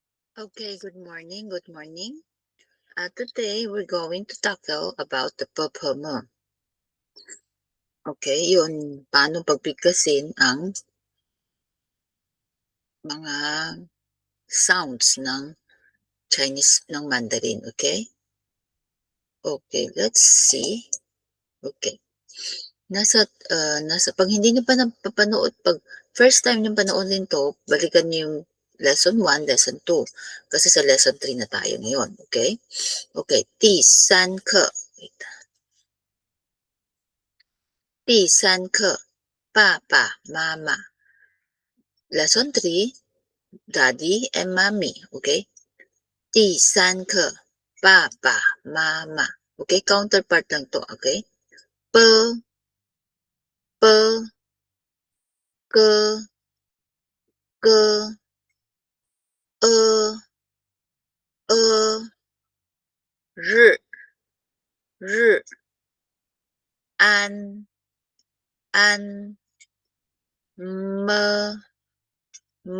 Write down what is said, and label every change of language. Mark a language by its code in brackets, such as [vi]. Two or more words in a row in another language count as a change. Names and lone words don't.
[en] Okay, good morning, good morning. Today we're going to tackle about the purple. [tl] Okay, yun, paano pagbigkasin ang mga sounds ng Chinese ng Mandarin, okay? [en] Okay, let's see. Okay. [tl] Pag hindi niyo pa napapanood, pag [en] first time [tl] niyo panoorin to, balikan niyo yung lesson 1, lesson 2. Kasi sa lesson 3 na tayo ngayon, okay? [zh] Okay, 第三课. Wait. 第三课, 爸爸妈妈. [en] Lesson 3, Daddy and Mommy. Okay? [zh] 第三课, 爸爸妈妈. Okay? [tl] Counterpart lang to. Okay? P, P, K, K, E, E, R, R, An, An, M, M.